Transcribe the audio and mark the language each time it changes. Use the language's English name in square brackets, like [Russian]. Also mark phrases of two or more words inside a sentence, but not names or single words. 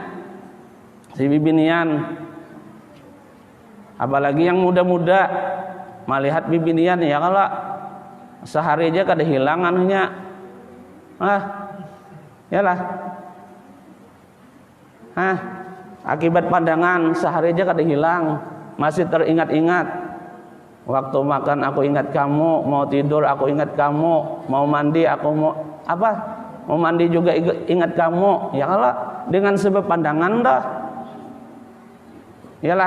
[Banjar] Si bibinian, apalagi yang muda-muda melihat bibinian, ya kalau sehari aja kada hilang anunya. [Indonesian] Yalah. Akibat pandangan sehari aja kada hilang, masih teringat-ingat. Waktu makan aku ingat kamu, mau tidur aku ingat kamu, mau mandi aku mau mandi juga ingat kamu. Ya kalau dengan sebab pandangan dah. Yalah.